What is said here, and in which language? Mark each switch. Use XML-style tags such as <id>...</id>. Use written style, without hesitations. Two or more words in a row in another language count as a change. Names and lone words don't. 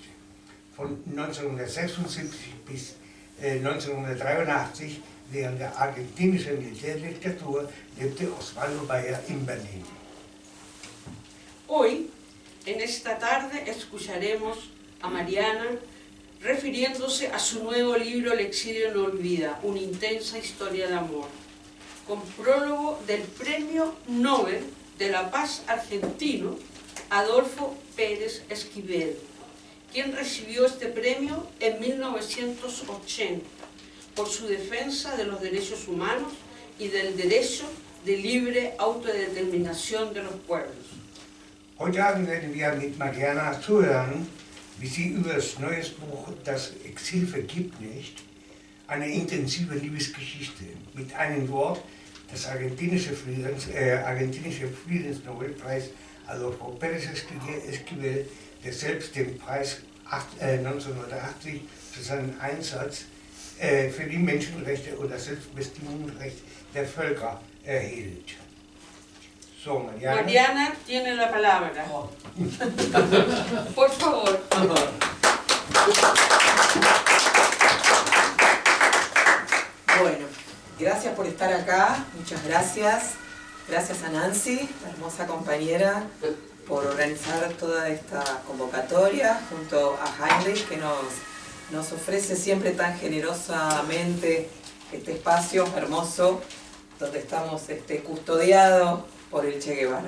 <de>Von 1976 bis 1983, während der argentinischen Militärdiktatur, lebte Osvaldo Bayer in Berlín.</de> <es>Hoy, en esta tarde, escucharemos a Mariana refiriéndose a su nuevo libro El exilio no olvida, una intensa historia de amor, con prólogo del Premio Nobel de la Paz argentino Adolfo Pérez Esquivel, quien recibió este premio en 1980 por su defensa de los derechos humanos y del derecho de libre autodeterminación de los pueblos.</es> <de>Heute Abend werden wir mit Mariana zuhören, wie sie über das neue Buch Das Exil vergibt nicht, eine intensive Liebesgeschichte mit einem Wort, das argentinische Friedensnobelpreis Adolfo Pérez Esquivel, der selbst den Preis 1980 für seinen Einsatz für die Menschenrechte und das Selbstbestimmungsrecht der Völker erhielt. So,</de> <es>Mariana tiene la palabra. Oh. Por favor. Bueno, gracias por estar acá, muchas gracias. Gracias a Nancy, la hermosa compañera, por organizar toda esta convocatoria, junto a Heinrich, que nos ofrece siempre tan generosamente este espacio hermoso, donde estamos custodiados por el Che Guevara.</es>